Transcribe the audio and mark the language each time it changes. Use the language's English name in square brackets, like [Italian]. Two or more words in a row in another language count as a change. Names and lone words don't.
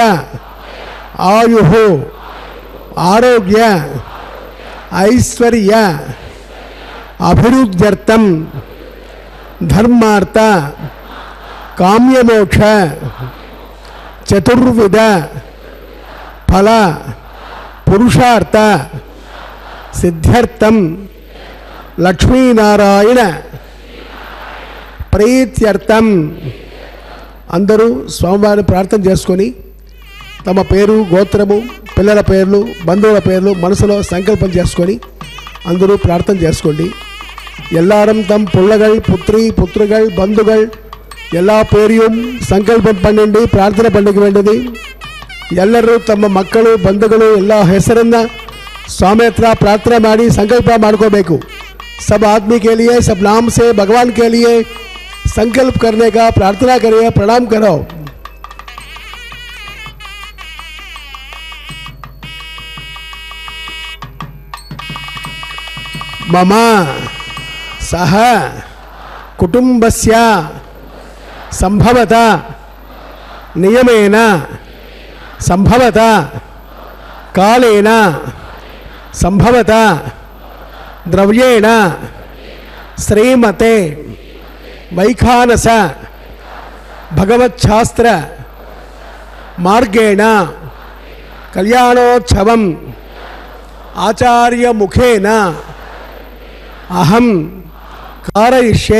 [Sanskrit] ఆయుః ఆరోగ్య ఐశ్వర్య అభివృద్ధ్యర్థం ధర్మార్థ కామ్యమోక్ష చతుర్విధ ఫల పురుషార్థ సిద్ధ్యర్థం లక్ష్మీనారాయణ ప్రీత్యర్థం. [Telugu] అందరూ స్వామివారిని ప్రార్థన చేసుకొని తమ పేరు గోత్రము పిల్లల పేర్లు బంధువుల పేర్లు మనసులో సంకల్పం చేసుకొని అందరూ ప్రార్థన చేసుకోండి. [Tamil] எல்லாரும் தம் பிள்ளைகள் புத்திரி புத்திரிகள் பந்துகள் எல்லா பேரையும் சங்கல்பம் பண்ணிண்டு ಪ್ರಾರ್ಥನೆ பண்ண வேண்டியது. [Kannada] ಎಲ್ಲರೂ ತಮ್ಮ ಮಕ್ಕಳು ಬಂಧುಗಳು ಎಲ್ಲ ಹೆಸರನ್ನ ಸ್ವಾಮಿ ಹತ್ರ ಪ್ರಾರ್ಥನೆ ಮಾಡಿ संकल्प ಮಾಡ್ಕೋಬೇಕು. [Hindi] सब आदमी के लिए सब नाम से भगवान के लिए संकल्प करने का प्रार्थना करिए. प्रणाम करो. [Sanskrit] मम सह कुटुंबस्य संभवत नियमेन संभवत कालेन संभवत द्रव्येण श्रीमते वैखानस भगवच्छास्त्र मार्गेण कल्याणोत्सवम् आचार्य मुखेन अहं कारयिष्ये.